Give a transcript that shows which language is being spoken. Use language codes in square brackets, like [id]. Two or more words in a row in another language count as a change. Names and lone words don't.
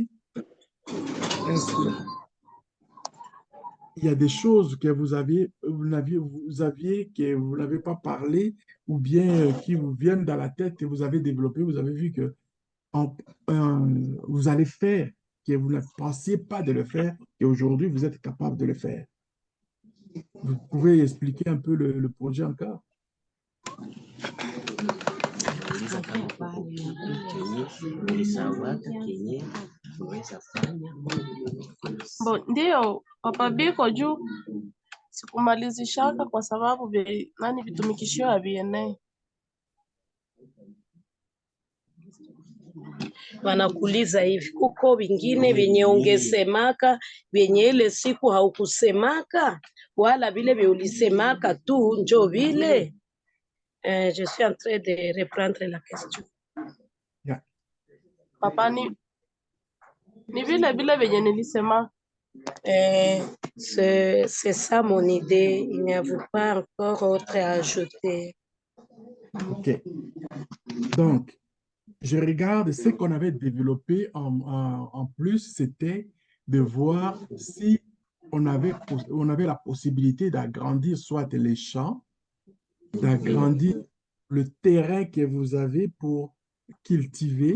[fr] Est-ce qu'il y a des choses que vous aviez que vous n'avez pas parlé ou bien qui vous viennent dans la tête que vous avez développé, vous avez vu que vous allez faire, que vous ne pensiez pas de le faire et aujourd'hui vous êtes capable de le faire. Vous pouvez expliquer un peu le projet encore? Bo, [sw] ndio papa biko juu sikumalizishaka kwa sababu vitumikishio havienei. Wanakuuliza hivi, kuko vingine vyenye ungesemaka vyenye ile siku haukusemaka wala vile vye ulisemaka tu njo vile? [fr] Je suis en train de reprendre la question. [en] Yeah. [sw] Papa, ni vile vile vyenye nilisema. [fr] C'est ça mon idée. Il n'y avait pas encore autre à ajouter. OK. Donc, je regarde ce qu'on avait développé en plus, c'était de voir si on avait la possibilité d'agrandir soit les champs, d'agrandir le terrain que vous avez pour cultiver.